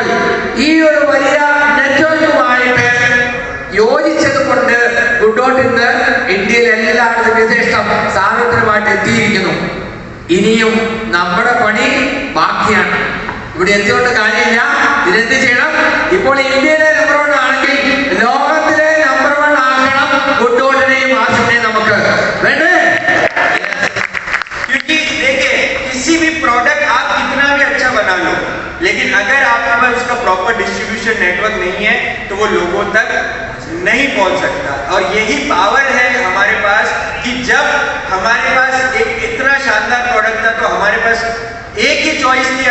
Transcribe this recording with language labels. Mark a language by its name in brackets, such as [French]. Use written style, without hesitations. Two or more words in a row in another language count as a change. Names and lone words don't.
[Malayalam] ഈ ഒരു വലിയ നെറ്റ്വർക്കുമായിട്ട് യോജിച്ചത് കൊണ്ട് ഗുഡ് ഡോട്ട് ഇന്ന് ഇന്ത്യയിൽ എല്ലായിടത്തും യഥേഷ്ടം സാർവത്രികമായിട്ട് എത്തിയിരിക്കുന്നു. ഇനിയും നമ്മുടെ പണി ബാക്കിയാണ്. ഇവിടെ എത്തിയോണ്ട് കാര്യമില്ല. ഇതെന്ത് ചെയ്യണം? ഇപ്പോൾ ഇന്ത്യയിലെ നമ്പർ 1 ആണെങ്കിൽ ലോകത്തിലെ നമ്പർ 1 ആക്കണം ഗുഡ് ഡോട്ടിനെയും ആസിമിനെയും നമുക്ക് വേണ്ടേ? [Hindi] क्योंकि देखिए किसी भी प्रोडक्ट आप कितना भी अच्छा बना लो, लेकिन अगर आपके पास उसका [English] proper distribution network [Hindi] नहीं है तो वो लोगों तक नहीं पहुंच सकता. और यही पावर है हमारे पास कि जब हमारे पास एक इतना शानदार प्रोडक्ट था तो हमारे पास एक ही चॉइस थी.